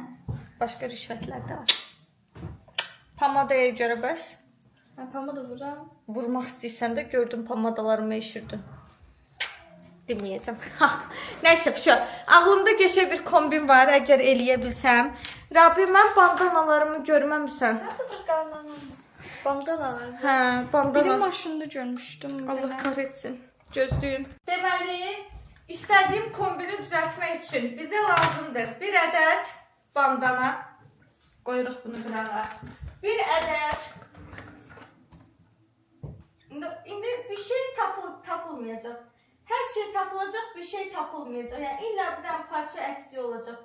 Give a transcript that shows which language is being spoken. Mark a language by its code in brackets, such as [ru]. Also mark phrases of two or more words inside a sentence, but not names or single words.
[az] Başqa rüşvətlər də var. Pamadaya görə bəs? [tr] Ben pamada vuram. [az] Vurmaq istəyirsən də gördüm pamadalarımı eşirdin. Deməyəcəm. Nəysə, ağlımda qəşəng bir kombin var, əgər eləyə bilsəm. Rabi, mən bandanalarımı görməmisən. [tr] Sen de bakalım. Bandanalar. [az] Hə, bandana. [tr] Benim maşında görmüştüm. Allah kahretsin. [az] Gözlüyün. Deməli, İstədiyim kombini düzəltmək üçün bizə lazımdır bir ədəd bandana. Qoyuruq bunu qırağa. Bir ədəd. İndi bir şey tapılmayacaq. Hər şey tapılacaq, bir şey tapılmayacaq. Yəni illa bir dənə parça əksiyi olacaq.